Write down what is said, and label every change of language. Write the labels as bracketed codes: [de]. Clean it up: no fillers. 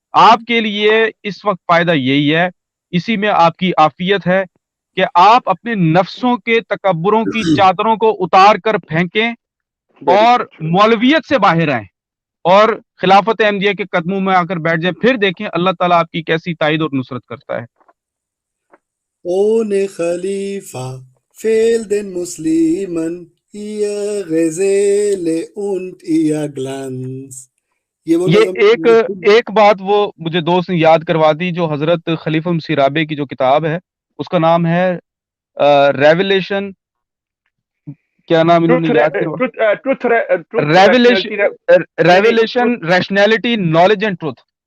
[ur] آپ کے لیے اس وقت فائدہ یہی ہے، اسی میں آپ کی عافیت ہے کہ آپ اپنے نفسوں کے تکبروں کی چادروں کو اتار کر پھینکیں [en] very [ur] اور [en] Good. [ur] مولویت سے باہر آئیں اور خلافت احمدیہ کے قدموں میں آ کر بیٹھ جائیں. پھر دیکھیں اللہ تعالیٰ آپ کی کیسی تائید اور نصرت کرتا ہے. [de] Ohne Khalifa fehlt den Muslimen ihr Geselle und ihr Glanz. [ur] یہ وہ نظم یہ ایک بات وہ مجھے دوست نے یاد کروا دی جو حضرت خلیفہ مسیح رابع کی جو کتاب ہے اس کا نام ہے ریویلیشن، کیا نام انہوں نے یاد کروا، revelation rationality knowledge and truth.